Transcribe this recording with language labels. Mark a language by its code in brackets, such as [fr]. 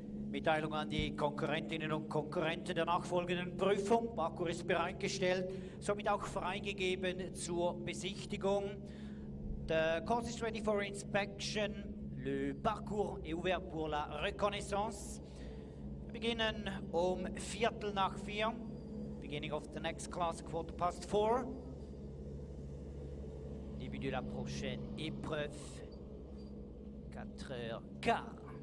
[de] Mitteilung an die Konkurrentinnen und Konkurrenten der nachfolgenden Prüfung. Parcours ist bereitgestellt, somit auch freigegeben zur Besichtigung. [en] The course is ready for inspection. [fr] Le parcours est ouvert pour la reconnaissance. [de] Wir beginnen um 3:45. [en] Beginning of the next class, 4:15. [fr] Début de la prochaine épreuve, 4h15.